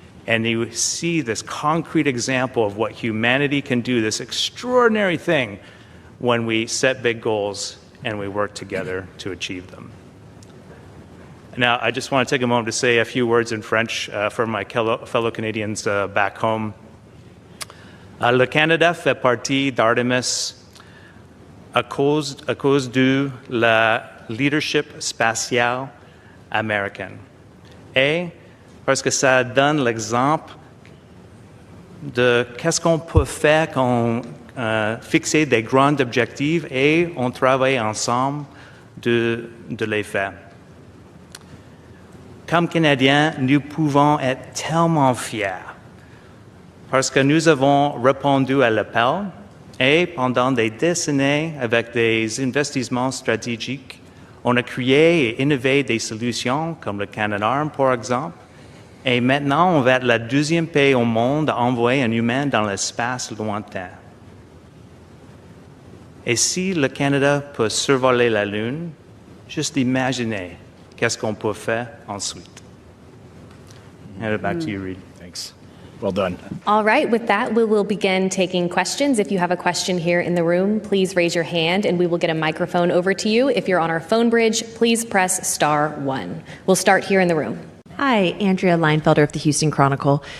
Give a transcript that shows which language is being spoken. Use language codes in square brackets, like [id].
[en] And you see this concrete example of what humanity can do, this extraordinary thing when we set big goals and we work together to achieve them. Now, I just want to take a moment to say a few words in French for my fellow Canadians back home. [fr] Le Canada fait partie d'Artemis à cause de la leadership spatiale américaine. Et parce que ça donne l'exemple de qu'est-ce qu'on peut faire quand fixer des grands objectifs et on travaille ensemble de les faire. Comme Canadiens, nous pouvons être tellement fiers parce que nous avons répondu à l'appel et pendant des décennies, avec des investissements stratégiques, on a créé et innové des solutions comme le Canadarm, par exemple. Et maintenant, on va être le deuxième pays au monde à envoyer un humain dans l'espace lointain. Et si le Canada peut survoler la Lune, juste imaginez qu'est-ce qu'on peut faire ensuite. [en] Hand it back to you, Reed. Thanks. Well done. All right, with that, we will begin taking questions. If you have a question here in the room, please raise your hand and we will get a microphone over to you. If you're on our phone bridge, please press *1. We'll start here in the room. Hi, Andrea Leinfelder of the Houston Chronicle.